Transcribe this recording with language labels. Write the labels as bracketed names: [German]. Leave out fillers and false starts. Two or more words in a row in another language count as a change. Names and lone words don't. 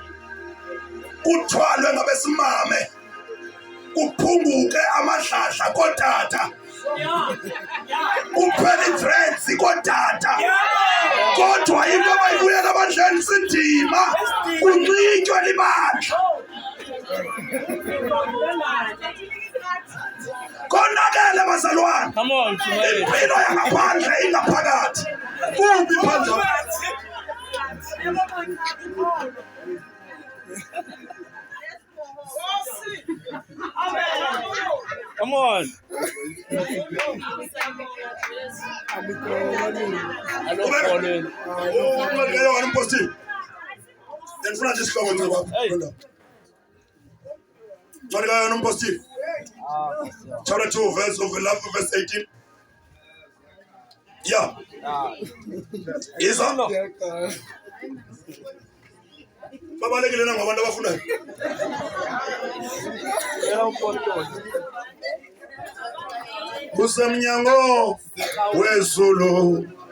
[Xhosa] ngabesimame kuphunguke amadlahla kotata kuphela idreads kotata kodwa into abayibuyela ebandleni sidima kunxitywe libandla konakele bazalwane. [English] Come on, [Xhosa] Impilo yangaphandle ingaphakathi. Kubi phandle. [English] come on. Chapter 2, verse 18. Yeah. [Xhosa] Isa. Babalekile na ngabantu abafunayo. Kusemnyango wezulu.